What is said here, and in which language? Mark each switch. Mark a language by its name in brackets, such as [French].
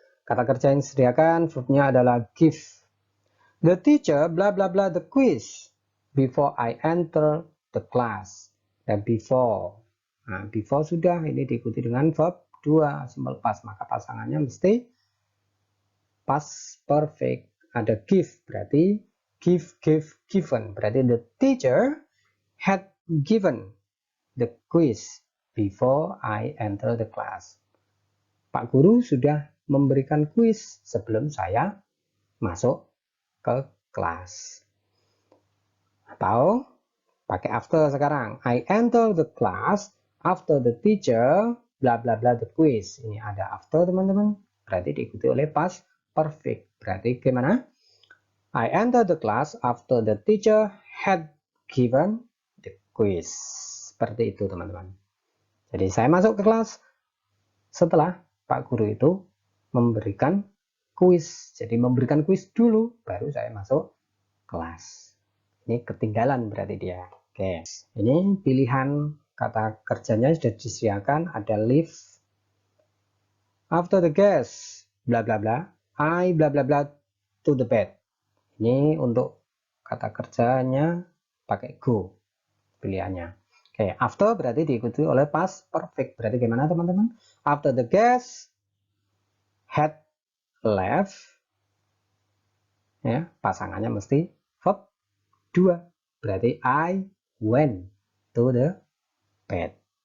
[Indonesian] Kata kerja yang disediakan verbnya adalah give. [English] The teacher blah blah blah the quiz before I enter the class. [Indonesian] Dan before. Nah, before sudah, ini diikuti dengan verb 2 simple past, maka pasangannya mesti past perfect. Ada give berarti given. [English] Berarti the teacher had given the quiz before I enter the class. [Indonesian] Pak guru sudah memberikan kuis sebelum saya masuk ke kelas. Atau pakai after sekarang. [English] I enter the class after the teacher bla bla bla the quiz. [Indonesian] Ini ada after, teman-teman. Berarti diikuti oleh past perfect. Berarti gimana? [English] I enter the class after the teacher had given the quiz. [Indonesian] Seperti itu, teman-teman. Jadi saya masuk ke kelas setelah Pak Guru itu memberikan kuis. Jadi memberikan kuis dulu, baru saya masuk kelas. Ini ketinggalan berarti dia. Oke, ini pilihan kata kerjanya sudah disediakan. Ada leave. [English] After the guest, bla bla bla, I bla bla bla to the bed. [Indonesian] Ini untuk kata kerjanya pakai go pilihannya. Oke, after berarti diikuti oleh past perfect. Berarti gimana, teman-teman? [English] After the guest had left, [Indonesian] ya, pasangannya mesti [English] verb 2. Berarti I went to the bed.